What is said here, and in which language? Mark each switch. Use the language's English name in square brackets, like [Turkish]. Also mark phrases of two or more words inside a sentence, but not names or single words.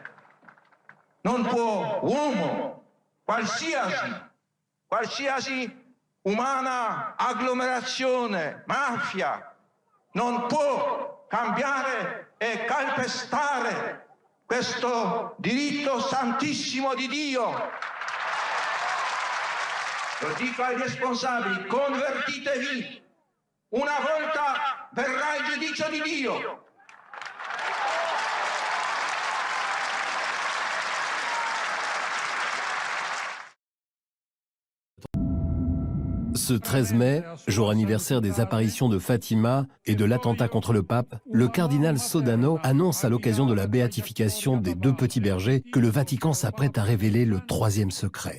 [Italian] Non può uomo, qualsiasi umana agglomerazione, mafia, non può cambiare e calpestare questo diritto santissimo di Dio. Lo dico ai responsabili, convertitevi. Una volta verrà il giudizio di Dio. [French] Ce 13 mai, jour anniversaire des apparitions de Fatima et de l'attentat contre le pape, le cardinal Sodano annonce à l'occasion de la béatification des 2 petits bergers que le Vatican s'apprête à révéler le 3e secret.